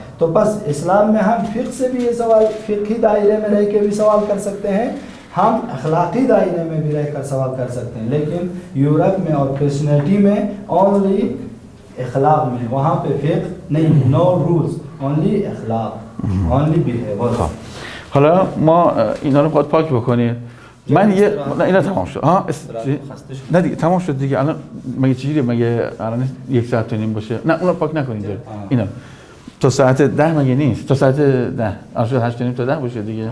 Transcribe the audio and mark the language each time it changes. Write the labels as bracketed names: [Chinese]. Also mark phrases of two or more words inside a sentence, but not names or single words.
[Urdu] تو بس اسلام میں ہم فقہ سے بھی یہ سوال فقہی دائرے میں رہ کے بھی سوال کر سکتے ہیں، ہم اخلاقی دائرے میں بھی رہ کر سوال کر سکتے ہیں. لیکن یورپ میں اور کرسچنٹی میں اونلی اخلاق میں، وہاں پہ فقہ نہیں، [English] no rules, [Urdu] اونلی اخلاق، [English] only behaviour. [Persian] حالا ما اینا رو باید پاک بکنید. من یه اینا تمام شد. ها نه دیگه تمام شد دیگه. الان مگه چجوریه؟ مگه الان 1 ساعت و نیم باشه؟ نه اونو پاک نکنید. اینا تا ساعت 10 مگه نیست؟ تا ساعت 10 الان شد 8 و نیم تا 10 باشه دیگه.